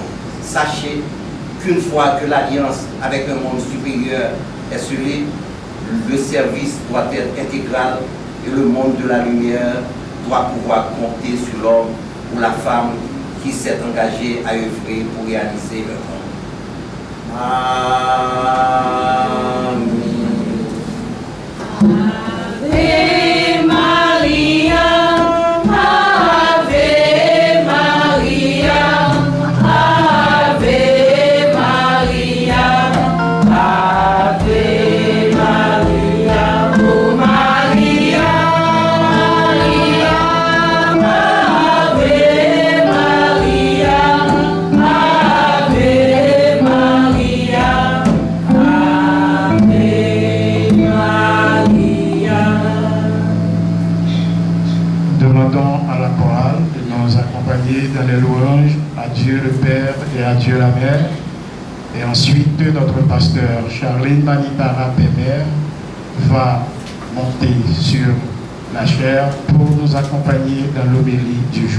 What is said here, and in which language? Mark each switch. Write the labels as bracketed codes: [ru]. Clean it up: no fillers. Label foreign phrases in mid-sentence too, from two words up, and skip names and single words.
[fr] Sachez qu'une fois que l'alliance avec un monde supérieur est scellée, le service doit être intégral et le monde de la lumière doit pouvoir compter sur l'homme ou la femme qui s'est engagé à œuvrer pour réaliser le monde. Amen. [la] Ave Maria, Ave Maria, Ave Maria, Ave Maria, oh Maria, Maria, Ave Maria, Ave Maria, Ave Maria. [fr] Demandons à la chorale de nous accompagner dans les louanges à Dieu le Père et à Dieu la Mère. Et ensuite, notre pasteur Charline Manitara Pémère va monter sur la chaire pour nous accompagner dans l'homélie du jour.